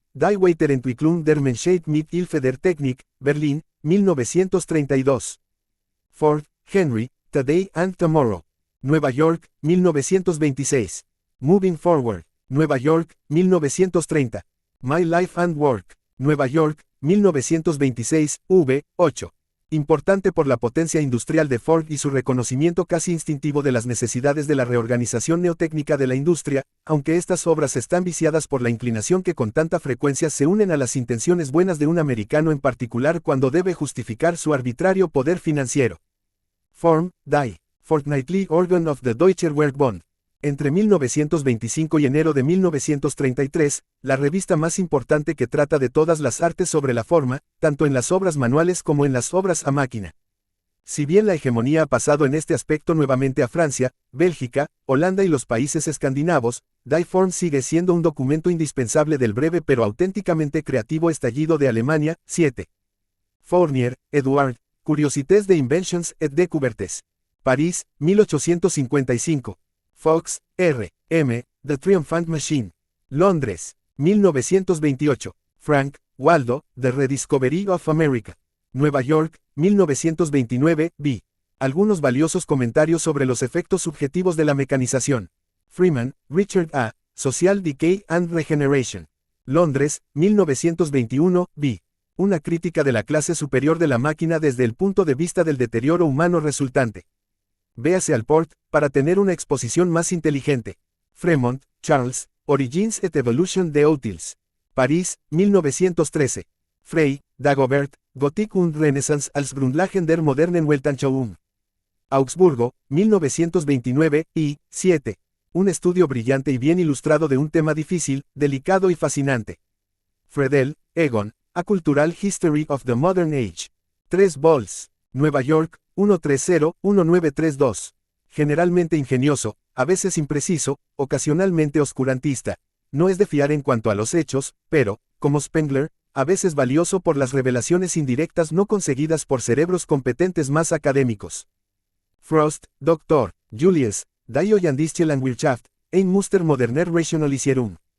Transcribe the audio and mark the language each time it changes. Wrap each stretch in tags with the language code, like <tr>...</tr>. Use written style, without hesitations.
<de>Die Weiterentwicklung der Menschheit mit Hilfe der Technik, Berlin, 1932.</de> <en>Ford, Henry, Today and Tomorrow. Nueva York, 1926. Moving Forward. Nueva York, 1930. My Life and Work.</en> <es>Nueva York, 1926, v. 8. Importante por la potencia industrial de Ford y su reconocimiento casi instintivo de las necesidades de la reorganización neotécnica de la industria, aunque estas obras están viciadas por la inclinación que con tanta frecuencia se unen a las intenciones buenas de un americano en particular cuando debe justificar su arbitrario poder financiero. Form, Die.</es> <en>Fortnightly Organ of the Deutscher Werkbund.</en> <es>Entre 1925 y enero de 1933, la revista más importante que trata de todas las artes sobre la forma, tanto en las obras manuales como en las obras a máquina. Si bien la hegemonía ha pasado en este aspecto nuevamente a Francia, Bélgica, Holanda y los países escandinavos, Die Form sigue siendo un documento indispensable del breve pero auténticamente creativo estallido de Alemania. 7.</es> <fr>Fournier, Edouard, Curiosités de Inventions et Découvertes.</fr> <es>París, 1855. Fox, R.</es> <en>M., The Triumphant Machine. Londres, 1928. Frank, Waldo, The Rediscovery of America. Nueva York, 1929, b.</en> <es>Algunos valiosos comentarios sobre los efectos subjetivos de la mecanización.</es> <en>Freeman, Richard A., Social Decay and Regeneration.</en> <es>Londres, 1921, b. Una crítica de la clase superior de la máquina desde el punto de vista del deterioro humano resultante. Véase al Port, para tener una exposición más inteligente.</es> <fr>Fremont, Charles, Origins et Evolution de Outils.</fr> <es>París, 1913.</es> <de>Frey, Dagobert, Gothic und Renaissance als Grundlagen der modernen Weltanschauung.</de> <es>Augsburgo, 1929, y 7. Un estudio brillante y bien ilustrado de un tema difícil, delicado y fascinante.</es> <en>Fredel, Egon, A Cultural History of the Modern Age. 3 vols.</en> <es>Nueva York, 130-1932. Generalmente ingenioso, a veces impreciso, ocasionalmente oscurantista. No es de fiar en cuanto a los hechos, pero, como Spengler, a veces valioso por las revelaciones indirectas no conseguidas por cerebros competentes más académicos. Frost, Dr.</es> <de>Julius, Die Joyandische Landwirtschaft, ein Muster moderner Rationalisierung.</de>